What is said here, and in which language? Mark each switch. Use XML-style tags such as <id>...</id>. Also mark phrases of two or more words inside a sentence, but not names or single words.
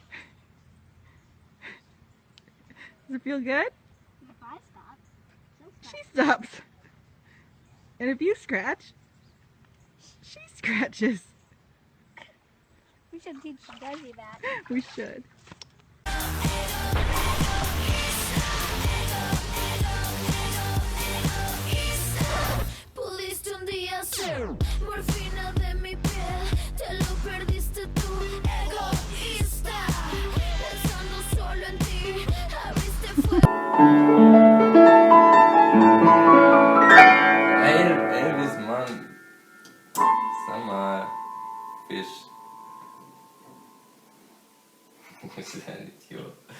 <en>Does it feel good? If I stop, She stops. And if you scratch, she scratches. we should teach Desi that. We should.</en> <es>Pudiste un día ser morfina de mi piel, te lo perdiste tú, egoísta, pensando solo en ti, abriste fuego.</es> <de>Elvis, Mann. Sag mal, Fisch. Du bist ein Idiot.</de>